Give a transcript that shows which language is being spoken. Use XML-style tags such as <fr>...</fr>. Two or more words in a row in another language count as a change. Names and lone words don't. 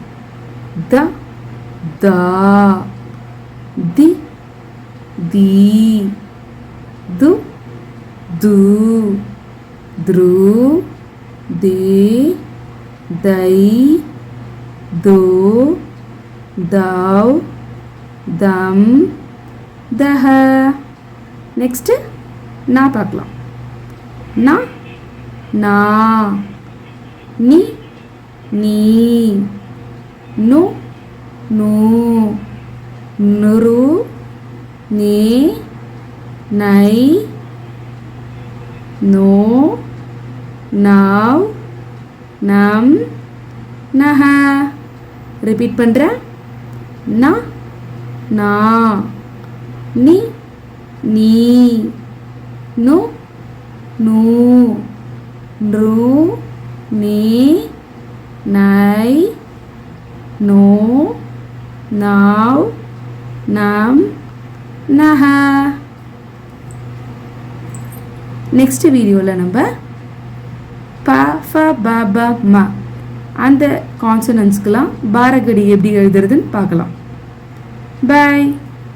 <ta>த, தா, தி, தி, து, து, த்ரு, தே, தை, தோ, தௌ, தம், தஹ. நெக்ஸ்ட் நான் பார்க்கலாம். நா, நா, ni, ni, nu, nu, nuru, ne, nai, no, now, nam, naha. Repeat பண்றேன். na, na, ni, ni, nu, nu, nru, ne, nai, no, now, nam, naha. நெக்ஸ்ட் வீடியோவில் நம்ம ப, ஃப, ப, ப, ம அந்த கான்சனன்ஸ்க்கெலாம் பாரகடி எப்படி எழுதுறதுன்னு பார்க்கலாம். பாய்.</ta>